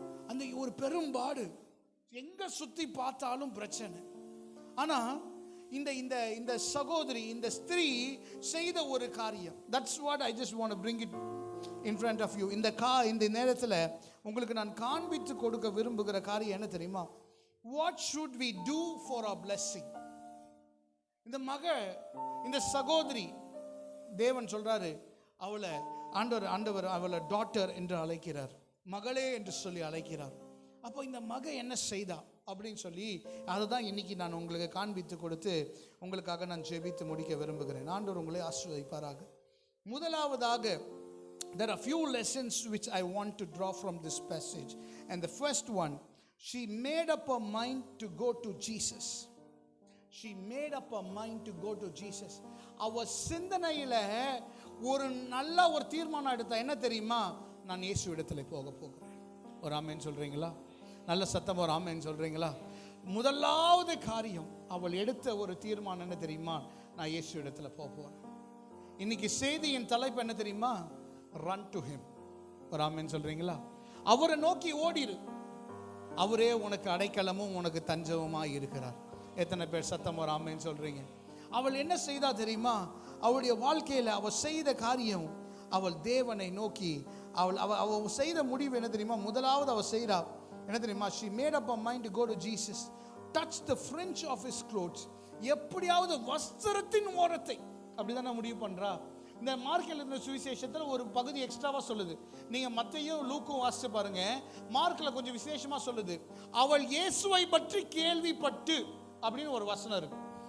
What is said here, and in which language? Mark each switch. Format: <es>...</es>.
<ta>அந்த ஒரு பெரும்பாடு எங்கே சுற்றி பார்த்தாலும் பிரச்சனை. ஆனால் இந்த சகோதரி, இந்த ஸ்திரீ செய்த ஒரு காரியம்,</ta> <en>That's what I just want to bring it in front of you.</en> <ta>இந்த நேரத்தில் உங்களுக்கு நான் காண்பித்து கொடுக்க விரும்புகிற காரியம் என்ன தெரியுமா?</ta> <en>What should we do for our blessing?</en> <ta>இந்த இந்த சகோதரி தேவன் சொல்றாரு, அவளை ஆண்டவர் அவளை டாட்டர் என்று அழைக்கிறார், மகளே என்று சொல்லி அழைக்கிறார். அப்போ இந்த என்ன செய்தா அப்படின்னு சொல்லி அதை தான் இன்னைக்கு நான் உங்களுக்கு காண்பித்து கொடுத்து உங்களுக்காக நான் ஜெபித்து முடிக்க விரும்புகிறேன். ஆண்டவர் உங்களை ஆசீர்வதிப்பாராக. முதலாவதாக,</ta> <en>there are few lessons which I want to draw from this passage, and the first one, she made up her mind to go to Jesus. She made up her mind to go to Jesus.</en> <ta>அவ சிந்தனையில ஒரு நல்ல ஒரு தீர்மானம் எடுத்தா. என்ன தெரியுமா? நான் இயேசு இடத்துல போக போகிறேன். ஒரு ஆமென் சொல்றீங்களா? நல்ல சத்தம் ஒரு ஆமென் சொல்றீங்களா? முதலாவது காரியம் அவள் எடுத்த ஒரு தீர்மானம் என்ன தெரியுமா? நான் இயேசு இடத்துல போக போறேன். இன்னைக்கு செய்தியின் தலைப்பு என்ன தெரியுமா?</ta> <en>Run to him.</en> <ta>ஒரு ஆமென் சொல்றீங்களா? அவரை நோக்கி ஓடிரு. அவரே உனக்கு அடைக்கலமும் உனக்கு தஞ்சமுமா இருக்கிறார். எத்தனை பேர் சத்தம் ஒரு ஆமென் சொல்றீங்க? அவள் என்ன செய்தா தெரியுமா? அவளுடைய வாழ்க்கையில் அவள் செய்த காரியம், அவள் தேவனை நோக்கி அவள் செய்த முடிவு என்ன தெரியுமா? முதலாவது அவள் செய்கிறா என்ன தெரியுமா?</ta> <en>she made up her mind to go to Jesus, touch the fringe of his clothes.</en> <ta>எப்படியாவது வஸ்திரத்தின் ஓரத்தை, அப்படிதான் முடிவு பண்றா. இந்த மார்க்கில் இருந்த சுவிசேஷத்தில் ஒரு பகுதி எக்ஸ்ட்ராவா சொல்லுது. நீங்க மத்தேயும் லூக்கும் வாசிச்சு பாருங்க. மார்க்கில் கொஞ்சம் விசேஷமா சொல்லுது, அவள் இயேசுவை பற்றி கேள்விப்பட்டு அப்படின்னு ஒரு வசனம் இருக்கு.</ta>